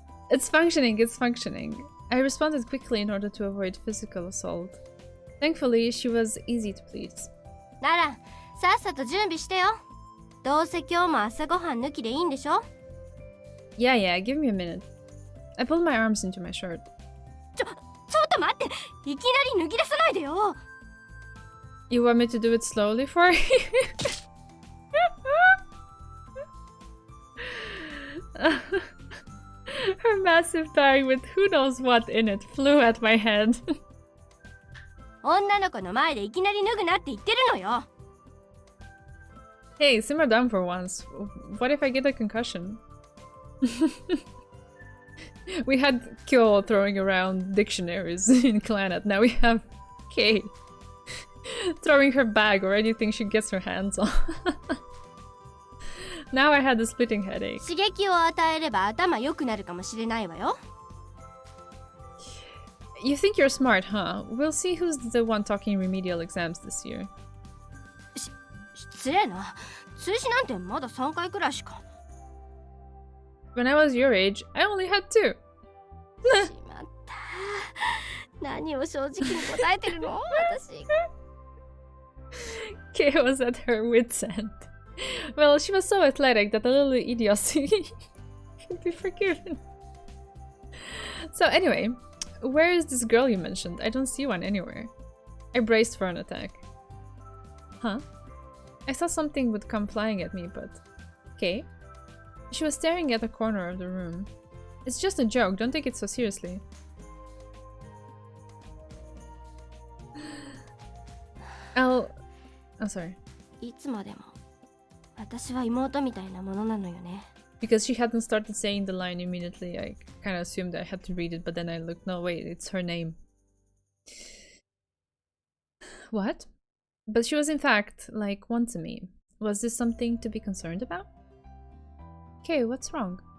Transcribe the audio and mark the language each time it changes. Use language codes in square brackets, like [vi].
[en] It's functioning, it's functioning. I responded quickly in order to avoid physical assault. Thankfully, she was easy to please. [ja] ならさっさと準備してよ。どうせ今日も朝ごはん抜きでいいんでしょ。 [en] Yeah, yeah, give me a minute. I pulled my arms into my shirt. [ja] ちょっと待って、いきなり脱ぎ出さないでよ。 [en] You want me to do it slowly for you? Her massive bag with who knows what in it flew at my head. [ja] 女の子の前でいきなり脱ぐなって言ってるのよ。 [en] Hey, simmer down for once. What if I get a concussion? We had Kyo throwing around dictionaries in Clannad. Now we have Kay throwing her bag or anything she gets her hands on. Now I had a splitting headache. [ja] 刺激を与えれば頭良くなるかもしれないわよ。 [en] You think you're smart, huh? We'll see who's the one talking remedial exams this year. [ja] 失礼な。数字なんてまだ3回くらいしか。 [en] When I was your age, I only had 2. [ja] しまった。何を正直に答えてるの私。 [en] Kay was at her wit's end. Well, she was so athletic that a little idiocy could be forgiven. So anyway, where is this girl you mentioned? I don't see one anywhere. I braced for an attack. Huh? I thought something would come flying at me, but... Kay? She was staring at the corner of the room. It's just a joke, don't take it so seriously. I'm sorry. [ja] いつまでも私は妹みたいなものなのよね。 [en] Because she hadn't started saying the line immediately, I kind of assumed I had to read it, but then I looked, no wait, it's her name. What? But she was in fact, like, one to me. Was this something to be concerned about? Okay, what's wrong?